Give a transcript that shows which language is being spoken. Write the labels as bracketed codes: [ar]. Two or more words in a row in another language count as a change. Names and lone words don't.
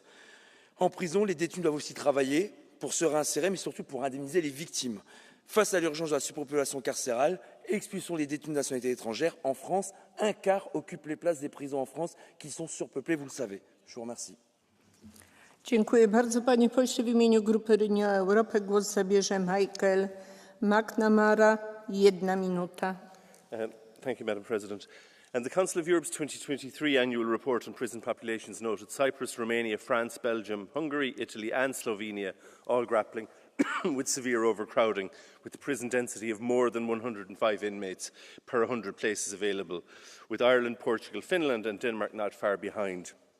[fr] En prison, les détenus doivent aussi travailler pour se réinsérer, mais surtout pour indemniser les victimes. Face à l'urgence de la surpopulation carcérale, expulsons les détenus de nationalité étrangère. En France, 1/4 occupe les places des prisons en France qui sont surpeuplées, vous le savez. Je vous remercie. [pl] Dziękuję bardzo, panie pośle. W imieniu Grupy Renew Europe głos zabierze Michael McNamara. 1 minuta. [en] Thank you, Madam President. And the Council of Europe's 2023 annual report on prison populations noted Cyprus, Romania, France, Belgium, Hungary, Italy and Slovenia all grappling with severe overcrowding, with the prison density of more than 105 inmates per 100 places available, with Ireland, Portugal, Finland and Denmark not far behind.